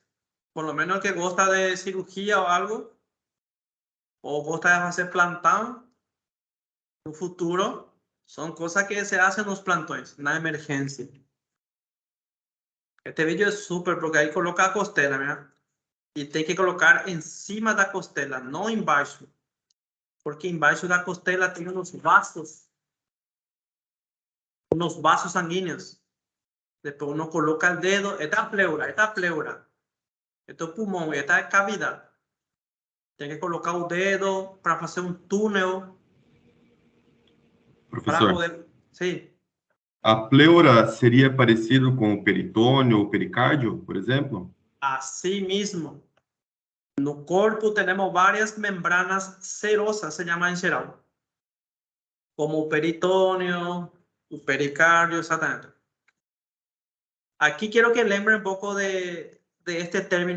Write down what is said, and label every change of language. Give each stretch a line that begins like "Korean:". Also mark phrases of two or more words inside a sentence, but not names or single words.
Spanish: Por lo menos el que gusta de cirugía o algo. O gusta de hacer plantão.
Portuguese: No futuro.
Spanish: Son cosas que se hacen en los plantões.
Portuguese: Na emergencia.
Spanish: Este vídeo es súper porque ahí coloca
Portuguese: a costela,
Spanish: mira.
Portuguese: Y tem que colocar encima da costela, no embaixo. Porque embaixo da costela tem
Spanish: unos vasos sanguíneos. Después uno coloca el dedo, esta es pleura, esto es pulmón, esta es cavidad.
Portuguese: Tem que colocar o dedo para
Spanish: hacer un túnel. Para
Portuguese: Professor,
Spanish: poder... Sí.
Portuguese: a pleura seria parecido com o peritônio ou pericárdio, por exemplo?
Spanish: Así mismo.
Portuguese: No corpo
Spanish: tenemos varias membranas serosas, se llama en geral.
Portuguese: Como o peritoneo, o pericardio, exactamente.
Spanish: Aquí quiero que lembren un poco de este término.